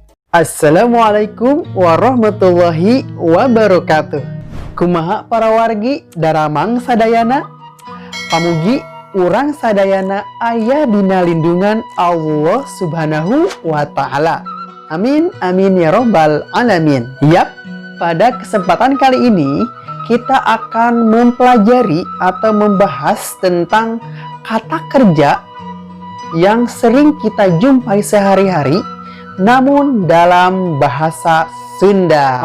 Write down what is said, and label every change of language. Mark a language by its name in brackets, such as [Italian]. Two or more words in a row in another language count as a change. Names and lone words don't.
[Arabic] السلام عليكم ورحمة الله وبركاته. [Sundanese] Kumaha para wargi daramang sadayana, pamugi urang sadayana aya dina lindungan Allah [Arabic] سبحانه وتعالى. آمين آمين يا رب العالمين. [Indonesian] Yap, pada kesempatan kali ini kita akan mempelajari atau membahas tentang kata kerja yang sering kita jumpai sehari-hari namun dalam bahasa Sunda.